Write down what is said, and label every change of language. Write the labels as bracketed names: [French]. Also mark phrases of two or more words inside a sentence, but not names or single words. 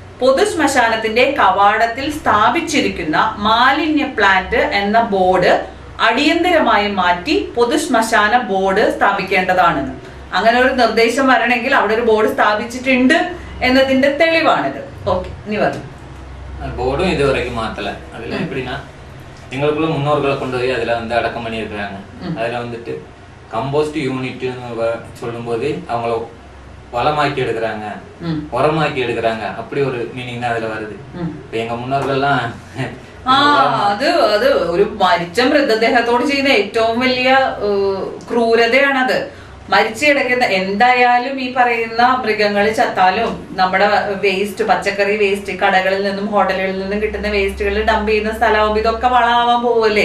[Malayalam] പൊതുശ്മശാനത്തിന്റെ കവാടത്തിൽ സ്ഥാപിച്ചിരിക്കുന്ന മാലിന്യ പ്ലാന്റ് എന്ന ബോർഡ് അടിയന്തരമായി മാറ്റി പൊതു ശ്മശാന ബോർഡ് സ്ഥാപിക്കേണ്ടതാണെന്ന്. അങ്ങനെ ഒരു നിർദ്ദേശം വരണമെങ്കിൽ അവിടെ ഒരു ബോർഡ് സ്ഥാപിച്ചിട്ടുണ്ട് എന്നതിന്റെ തെളിവാണിത്. ഓക്കെ, ഇനി പറഞ്ഞു. [Tamil] போர்டும் இது வரைக்கும் மாத்தல. அதுல எப்படின்னா எங்களுக்குள்ள முன்னோர்களை கொண்டு போய் அதுல வந்து அடக்கம் பண்ணியிருக்கிறாங்க. அதுல வந்துட்டு கம்போஸ்ட் யூனிட்னு சொல்லும் போது அவங்கள வளமாக்கி எடுக்கிறாங்க, உரமாக்கி எடுக்கிறாங்க, அப்படி ஒரு மீனிங் தான் அதுல வருது. இப்ப எங்க முன்னோர்கள்லாம் [Malayalam] അത് ഒരു മരിച്ച മൃതദേഹത്തോട് ചെയ്യുന്ന ഏറ്റവും വലിയ ക്രൂരതയാണത്. മരിച്ചു കിടക്കുന്ന എന്തായാലും ഈ പറയുന്ന മൃഗങ്ങൾ ചത്താലും നമ്മുടെ വേസ്റ്റ്, പച്ചക്കറി വേസ്റ്റ് കടകളിൽ നിന്നും ഹോട്ടലുകളിൽ നിന്നും കിട്ടുന്ന വേസ്റ്റുകൾ ഡംപ് ചെയ്യുന്ന സ്ഥലമാകുമ്പോൾ ഇതൊക്കെ വളമാവാൻ പോവല്ലേ.